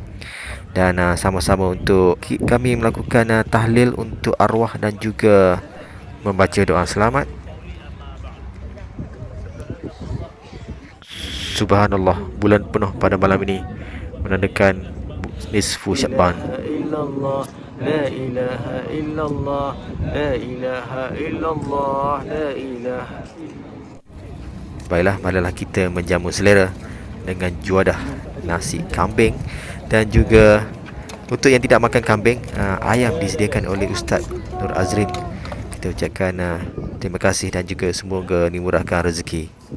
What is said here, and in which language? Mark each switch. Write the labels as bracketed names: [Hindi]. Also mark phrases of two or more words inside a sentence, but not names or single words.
[Malay] Dan sama-sama untuk kami melakukan tahlil untuk arwah dan juga membaca doa selamat. Subhanallah, bulan penuh pada malam ini menandakan nisfu Syaban. [Arabic] لا إله إلا الله، لا إله إلا الله، لا إله. [Malay] Baiklah, marilah kita menjamu selera dengan juadah nasi kambing, dan juga untuk yang tidak makan kambing, ayam disediakan oleh Ustaz Nur Azrin. Kita ucapkan terima kasih dan juga semoga dimurahkan rezeki.